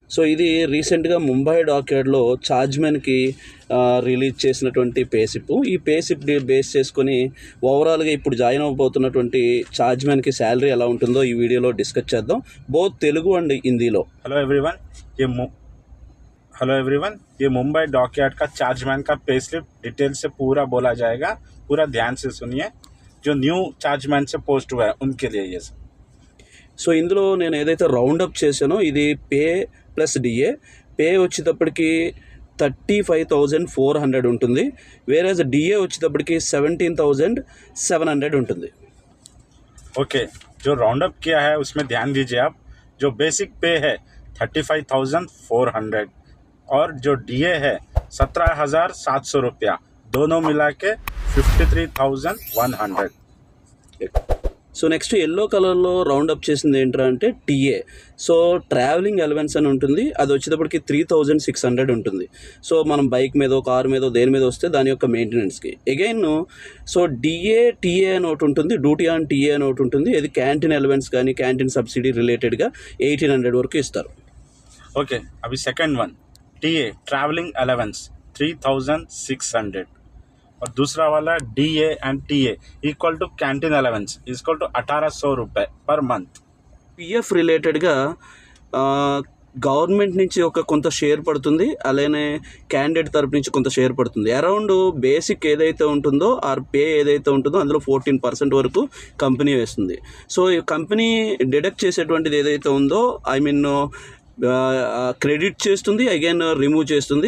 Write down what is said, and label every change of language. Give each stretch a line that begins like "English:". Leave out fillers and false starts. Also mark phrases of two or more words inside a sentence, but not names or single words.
Telugu: సో ఇది రీసెంట్గా ముంబై డాక్యార్డ్లో చార్జ్మెన్కి రిలీజ్ చేసినటువంటి పేసిప్. ఈ పేసిప్ బేస్ చేసుకొని ఓవరాల్గా ఇప్పుడు జాయిన్ అవ్వబోతున్నటువంటి చార్జ్మెన్కి శాలరీ ఎలా ఉంటుందో ఈ వీడియోలో డిస్కస్ చేద్దాం,
English: both Telugu and Hindi. hello everyone,
Hindi: ये मुंबई डॉकयार्ड का चार्जमैन का
English: pay slip
Hindi: डिटेल से पूरा बोला जाएगा. पूरा ध्यान से सुनिए. जो
English: new chargeman
Hindi: से पोस्ट हुआ है उनके लिए ये सब.
Telugu: సో ఇందులో నేను ఏదైతే రౌండప్ చేశానో ఇది
English: pay plus DA.
Telugu: పే వచ్చేటప్పటికి 35,400 ఉంటుంది,
English: average DA
Telugu: వచ్చేటప్పటికి 17,700 ఉంటుంది.
Hindi: ओके, जो राउंडअप किया है उसमें ध्यान दीजिए आप. जो
English: basic pay
Hindi: है 35,400 और जो डीए है 17,700 रुपया, दोनों मिला के 53,100.
Telugu: సో
English: next yellow
Telugu: కలర్లో రౌండప్ చేసింది ఏంట్రా అంటే టీఏ. సో
English: travelling allowance
Telugu: అని ఉంటుంది, అది వచ్చేటప్పటికి 3,600 ఉంటుంది. సో మనం బైక్ మీదో కారు మీదో దేని మీద వస్తే దాని యొక్క మెయింటెనెన్స్కి. అగైన్ సో
English: DA TA
Telugu: అని ఒకటి ఉంటుంది,
English: duty on TA
Telugu: అని ఒకటి ఉంటుంది. ఇది
English: canteen allowance
Telugu: కానీ
English: canteen subsidy related
Telugu: 1,800 వరకు ఇస్తారు.
Hindi: ओके, अभी
English: second one TA travelling allowance
Hindi: 3,600 और दूसरा वाला
English: DA and TA equal to canteen allowance equal to
Hindi: 1,800 रुपये
English: per month.
Telugu: పిఎఫ్ రిలేటెడ్గా గవర్నమెంట్ నుంచి ఒక కొంత షేర్ పడుతుంది, అలానే క్యాండిడేట్ తరపు నుంచి కొంత షేర్ పడుతుంది. అరౌండ్ బేసిక్ ఏదైతే ఉంటుందో
English: or pay
Telugu: ఏదైతే ఉంటుందో అందులో 14% వరకు కంపెనీ వేస్తుంది. సో ఈ కంపెనీ డిడక్ట్ చేసేటువంటిది ఏదైతే ఉందో క్రెడిట్ చేస్తుంది, అగైన్ రిమూవ్ చేస్తుంది.